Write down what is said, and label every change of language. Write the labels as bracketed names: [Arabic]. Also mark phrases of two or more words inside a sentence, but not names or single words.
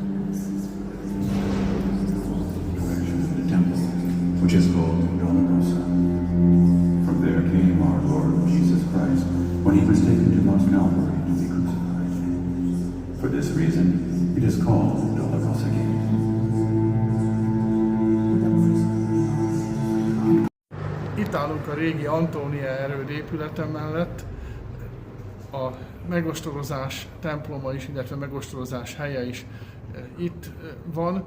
[English] Direction to the temple, which is called Dolorosa. From there came our Lord Jesus Christ when he was taken to Mount Calvary to be crucified. For this reason, it is called Dolorosa Gate. [Hungarian] Itt állunk a régi Antónia erőd épülete mellett, a megostorozás temploma is, illetve megostorozás helye is itt van.